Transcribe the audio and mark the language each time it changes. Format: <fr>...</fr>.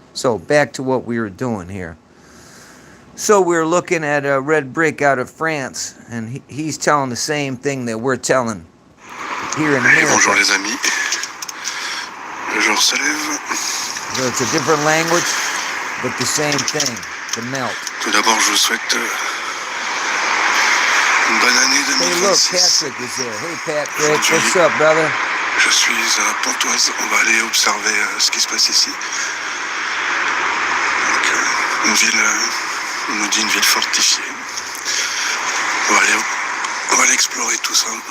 <en>So back to what we were doing here. So we were looking at a red brick out of France, and he's telling the same thing that we're telling here in America.</en> <fr>Bonjour les amis. Le jour se lève.</fr> <en>So it's a different language, but the same thing, the melt.</en> <fr>Tout d'abord, je vous souhaite une bonne année 2026.</fr> <en>Hey, look, Patrick is there. Hey, Patrick, what's up, brother?</en> <fr>Je suis à Pontoise. On va aller observer ce qui se passe ici. Donc, une ville, on nous dit une ville fortifiée. On va aller explorer tout ça.</fr>